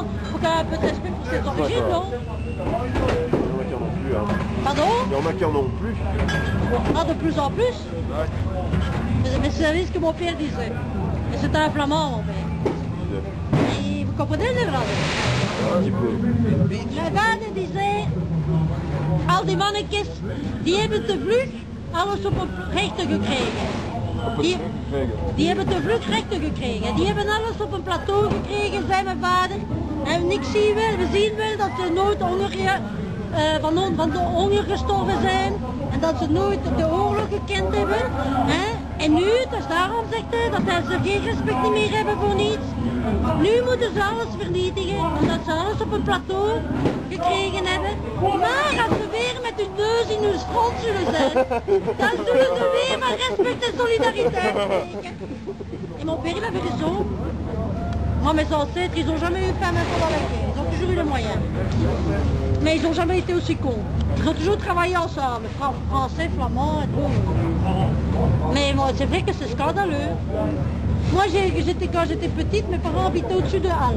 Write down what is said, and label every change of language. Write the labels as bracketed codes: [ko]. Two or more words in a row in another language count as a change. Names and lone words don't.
[fr] Il faut quand même un peu de respect pour ses origines, non? Pardon? Il y en a qui en ont plus. Ah, de plus en plus? Mais c'est ce que mon père disait. Et c'était un flamand, mon père. Et vous comprenez le néerlandais? Un petit peu. [nl] Mijn vader die zei, al die mannetjes, die hebben te vlug alles op een rechter gekregen. Die hebben te vlug rechten gekregen. Die hebben alles op een plateau gekregen, zei mijn vader. En ik zie wel, we zien wel dat ze nooit van de honger gestorven zijn. En dat ze nooit de oorlog gekend hebben. Hè? En nu, dus daarom zegt hij dat ze geen respect meer hebben voor niets. Nu moeten ze alles vernietigen, omdat ze alles op een plateau gekregen hebben. Maar als ze weer met hun neus in hun stront zullen zijn, dan zullen ze weer met respect en solidariteit spreken. [fr] Et mon père, il avait raison. Moi, mes ancêtres, ils n'ont jamais eu faim pendant la guerre. Ils ont toujours eu les moyens. Mais ils n'ont jamais été aussi cons. Ils ont toujours travaillé ensemble, français, flamand et tout. Mais bon, c'est vrai que c'est scandaleux. Moi, quand j'étais petite, mes parents habitaient au-dessus de Halle.